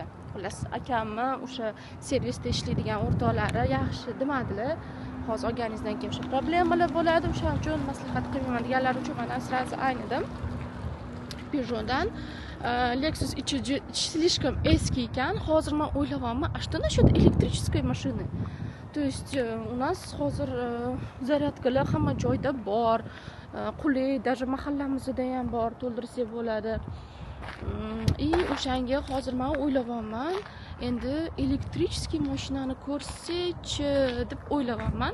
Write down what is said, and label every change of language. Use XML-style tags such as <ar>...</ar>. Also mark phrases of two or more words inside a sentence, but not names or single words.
<uz>Xullas, akamni o'sha servisda ishlaydigan o'rtoqlari yaxshi demadilar. Hozir olganingizdan keyin o'sha problemalar bo'ladi, o'sha uchun maslahat qilmayman deganlar uchun men asrasi aynidim. Peugeotdan Lexus ichi слишком eski ekan. Hozir men o'ylayapman,</uz> <ru>что насчет электрической машины? То есть у нас</ru> <uz>hozir zaryadkalar hamma joyda bor. Qulay, даже mahallamizda ham bor, to'ldirsak bo'ladi. O'shanga hozir men o'ylayapman, endi elektrический mashinani ko'rsak-chi deb o'ylayapman.</uz>